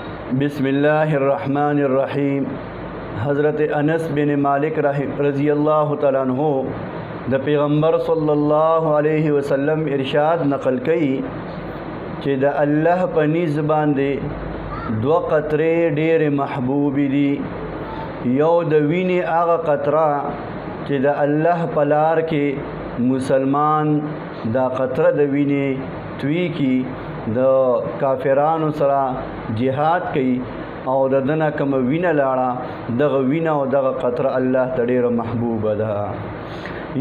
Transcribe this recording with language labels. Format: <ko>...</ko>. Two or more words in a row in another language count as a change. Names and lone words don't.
<ar>بسم الله الرحمن الرحیم.</ar> <ps>حضرت انس بن مالک</ps> <ar>رضی اللہ تعالیٰ عنہ</ar> <ps>د پیغمبر</ps> <ar>صلی اللہ علیہ وسلم</ar> <ps>ارشاد نقل کړي چې د الله په نيز باندې دوه قطرې ډېر محبوب دي. یو د وینې هغه قطره چې د الله په لار کې مسلمان دا قطره د وینې توی کی د کافرانو سره جهاد کوي او د دنه کوم وینه لاړه دغه وینه او دغه قطره الله ته ډېره محبوبه ده.</ps>